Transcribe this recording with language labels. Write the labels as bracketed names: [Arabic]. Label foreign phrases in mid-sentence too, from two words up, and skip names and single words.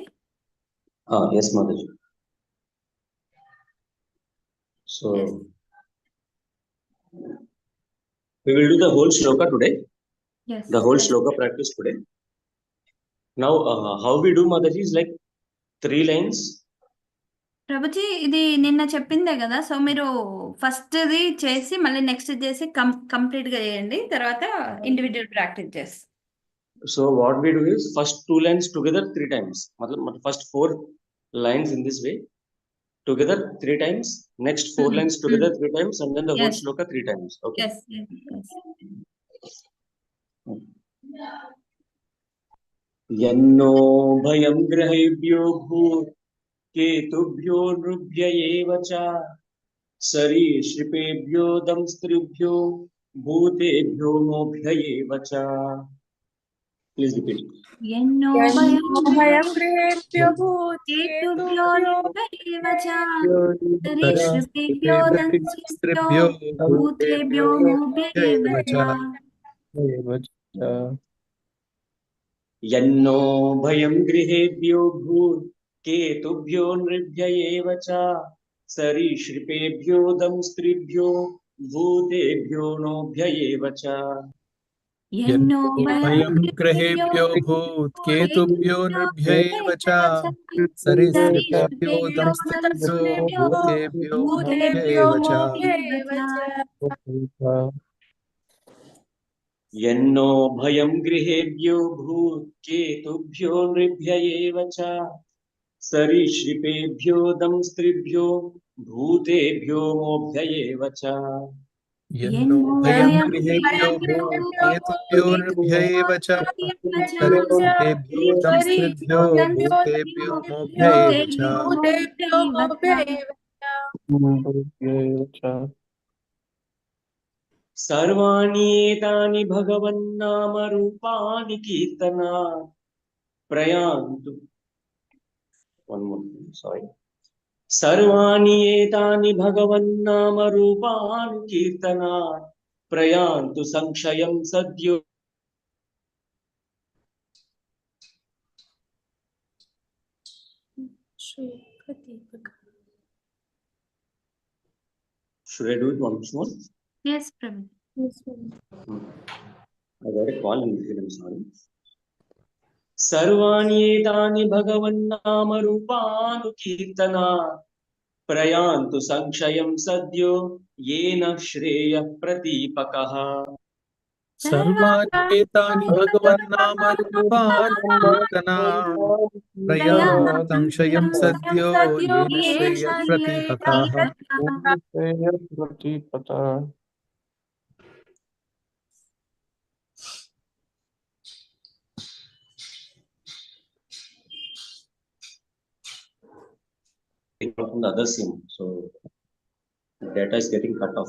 [English] Yes, Mataji. So, Yes. we will do the whole shloka today, Yes. the whole Yes. shloka practice today. Now, how we do, Mataji, is like 3 lines. ప్రభుజీ ఇది నిన్న చెప్పిందే కదా, సో మీరు ఫస్ట్ది చేసి మళ్ళీ నెక్స్ట్ చేసి కంప్లీట్ గా చేయండి, తర్వాత individual practice చేసి. So what we do is first 2 lines together 3 times. First 4 lines in this way together 3 times. Next 4 lines together 3 times, and then the whole Yes. shloka 3 times. Okay. Yes. Yes. Yes. [Sanskrit] यन्नो भयं ग्रहेभ्यो भूत केतुभ्यो नृभ्य एव च सरीसृपेभ्यो दंष्ट्रिभ्यो भूतेभ्यो मोभ्य एव च sarishripebhyo damstribhyo bhutebhyo mobhya eva cha. [English] Please repeat. [Sanskrit] ఎన్నో భయం గృహేభ్యో భూతేభ్యో భూతేభ్యో సరీసృపేభ్యో దంస్త్రిభ్యో భూతేభ్యో మోభ్యేవ చ. यन्नो भयं गृहेभ्यो भूत् केतुभ्यो नृभ्य एव च सरीसृपेभ्यो दंस्त्रिभ्यो भूतेभ्यो नोभ्य एव च. ఎన్నో భయం గ్రహేభ్యో భూత్ కేతుభ్యో నృభ్యైవ చ సరీసృపేభ్యో దంస్త్రిభ్యో భూతేభ్యో మోభ్యైవ చ. यन्नो भयं गृहेभ्यो भूत् केतुभ्यो नृभ्य एव च सरीसृपेभ्यो दंस्त्रिभ्यो भूतेभ्यो मोभ्य एव च. ఎన్నో భయం గృహేభ్యో భూత్ కేతుభ్యో నృభ్యైవ చ సరీసృపేభ్యో దంస్త్రిభ్యో భూతేభ్యో మోభ్యైవ చ. सर्वाणि एतानि भगवन्नाम रूपाणि कीर्तना प्रयान्तु. [English] One more, sorry. [Sanskrit] सर्वाणि एतानि भगवन्नाम रूपाणि कीर्तना प्रयान्तु संक्षयं सद्यो. [English] Should I do it once more? Yes, Prabhu. I got a call in between, I'm sorry. [Sanskrit] सर्वाणि एतानि भगवन्नाम रूपाणि कीर्तना प्रयान्तु संक्षयं सद्यो येन श्रेयः प्रतीपकः. सर्वाण्येतानि भगवन्नामरूपाणि कीर्तना प्रयान्तु संशयं सद्यो येन श्रेयःप्रतीपकाः. [English] From the other sim, so data is getting cut off.